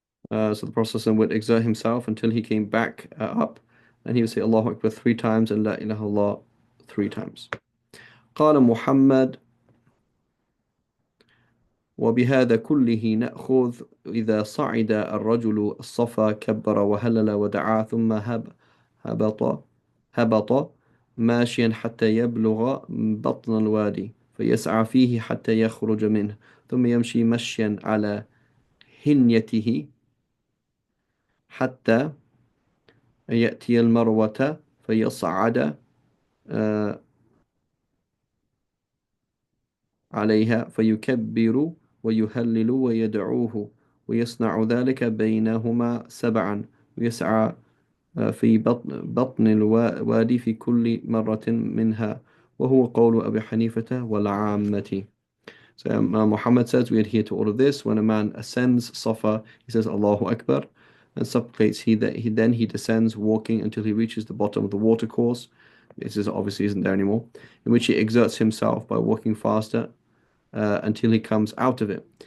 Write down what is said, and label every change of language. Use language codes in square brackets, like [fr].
[en] So the Prophet ﷺ would exert himself until he came back up, and he would say Allahu Akbar 3 times and La ilaha illallah 3 times. [ar] قال محمد وبهذا كله نأخذ إذا صعد الرجل الصفا كبر وهلل ودعا ثم هبط هبط ماشيا حتى يبلغ بطن الوادي فيسعى فيه حتى يخرج منه ثم يمشي مشيا على هنيته حتى يأتي المروة فيصعد آه، عليها فيكبر ويهلل ويدعوه ويصنع ذلك بينهما 7 ويسعى في بطن الوادي في كل مرة منها وهو قول أبي حنيفة والعامة. [en] So Muhammad says we adhere to all of this. When a man ascends Safa, he says Allahu Akbar and supplicates. He then he descends walking until he reaches the bottom of the watercourse. This is obviously isn't there anymore. In which he exerts himself by walking faster until he comes out of it.